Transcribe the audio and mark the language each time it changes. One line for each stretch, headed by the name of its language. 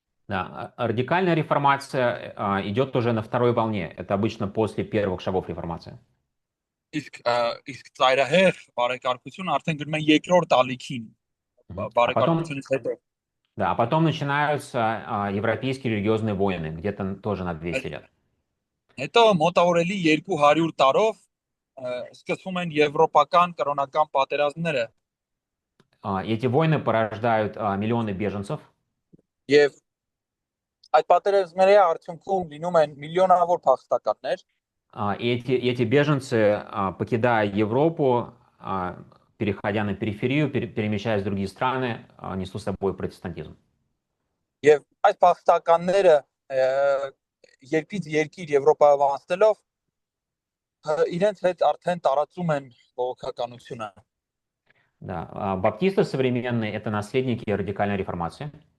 Russian: Да, радикальная реформация идет уже на второй волне. Это обычно после первых шагов реформации.
Armenian: Իսկ ծայրահեղ բարեկարգությունը արդեն գնում է երկրորդ ալիքին բարեկարգությունից հետո։
Russian: Да, а потом начинаются европейские религиозные войны, где-то тоже на 200 лет.
Armenian: Հետո մոտավորելի 200 տարով սկսվում են եվրոպական կրոնական պատերազմները։
Russian: Эти войны порождают миллионы беженцев.
Armenian: Եվ այդ պատերազմների արդյունքում լինում են միլիոնավոր փախստականներ։
Russian: Эти беженцы, покидая Европу, переходя на периферию, перемещаясь в другие страны, несут с собой протестантизм.
Armenian: Եվ այս փախստականները երկրից երկիր Եվրոպայով անցնելով իրենց հետ արդեն տարածում են բողոքականությունը։
Russian: Да, баптисты современные — это наследники радикальной реформации.